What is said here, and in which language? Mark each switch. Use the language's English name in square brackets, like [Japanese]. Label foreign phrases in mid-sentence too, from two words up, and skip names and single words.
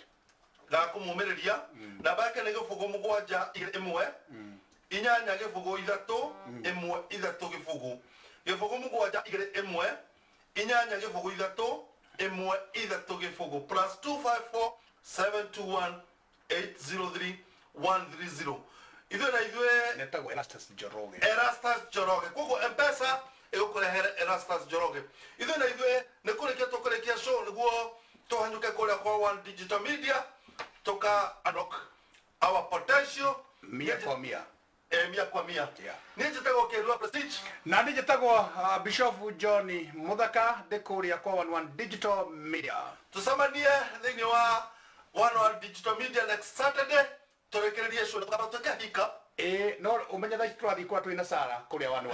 [Kikuyu] ga kumumiriria namba yake ni gibugu mugwanja imwe inyanya gibugu ithatu imwe ithatu gibugu mugwanja igire imwe inyanya gibugu ithatu imwe ithatu gibugu plus 254 721 803 130 ithuĩ na ithuĩ netagwo Erastus Njoroge koguo M-Pesa ĩgũkũrehere Erastus Njoroge ithuĩ na ithuĩ nĩ kũrĩkia show nĩguo tũhanyũke kũrĩa kwa One Digital Media tũka [English] unlock our potential [Swahili] mia kwa mia [Kikuyu] niĩ njĩtagwo Kĩrua Prestige na niĩ njĩtagwo Bishop John Muthaka ndĩ kũrĩa kwa One Digital Media tũcemanie thĩinĩ wa One Digital Media [English] next Saturday [Kikuyu] tũrekererie show tukahika no umenye thaa ici tũrathiĩ kwa twĩna Sara kũrĩa One